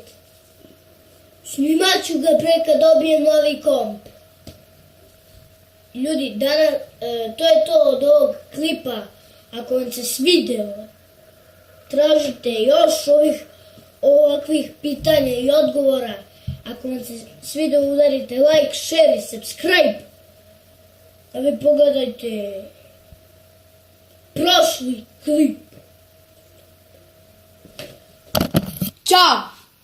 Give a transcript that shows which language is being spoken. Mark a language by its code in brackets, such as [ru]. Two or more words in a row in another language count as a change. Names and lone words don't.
[sr] Snimat ću ga pre kad dobijem novi komp. Ljudi, danas, to je to od ovog klipa. Ako vam se svideo, tražite još ovakvih pitanja i odgovora. Ako vam se svideo, udarite [en] like, share [sr] i subscribe. A vi pogledajte prošli klip. Ćao!